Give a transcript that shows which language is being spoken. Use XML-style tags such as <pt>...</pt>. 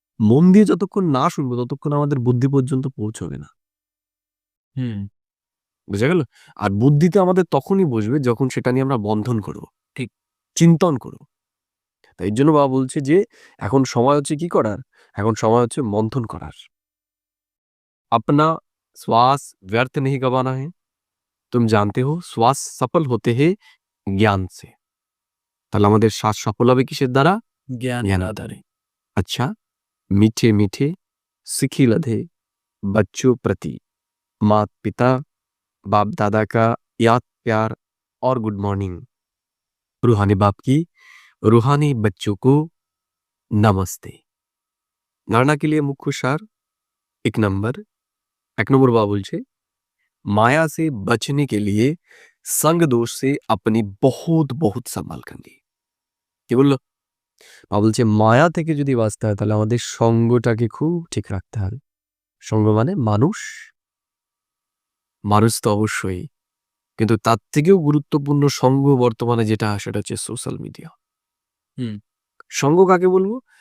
<bn>মন দিয়ে যতক্ষণ না শুনবো ততক্ষণ আমাদের বুদ্ধি পর্যন্ত পৌঁছবে না। বুঝা গেল? আর বুদ্ধিতে আমাদের তখনই বসবে যখন সেটা নিয়ে আমরা বন্ধন করব, ঠিক। চিন্তন করব। তাই জন্য বাবা বলছে যে এখন সময় হচ্ছে কি করার? এখন সময় হচ্ছে মন্থন করার।</bn> <hi>अपना श्वास व्यर्थ नहीं गंवाना है, तुम जानते हो श्वास सफल होते हैं ज्ञान से।</hi> <bn>তাহলে আমাদের শ্বাস সফল হবে কিসের দ্বারা? জ্ঞানের জ্ঞানের আধারে।</bn> <hi>अच्छा, मीठे मीठे सिखी लधे बच्चों प्रति माता पिता बाप दादा का याद प्यार और गुड मॉर्निंग। रूहानी बाप की रूहानी बच्चों को नमस्ते। गणना के लिए मुख्य सार एक नंबर</hi> <bn>बाबा बोलছে</bn> <hi>माया से बचने के लिए संग दोष से अपनी बहुत बहुत संभाल करनी।</hi> <bn>কি বললো? বাবা বলছে মায়া থেকে যদি বাঁচতে হয় তাহলে আমাদের সঙ্গটাকে খুব ঠিক রাখতে হবে। সঙ্গ মানে মানুষ, মানুষ তো অবশ্যই, কিন্তু তার থেকেও গুরুত্বপূর্ণ সঙ্গ বর্তমানে যেটা সেটা হচ্ছে সোশ্যাল মিডিয়া। সঙ্গ কাকে বলবো?</bn>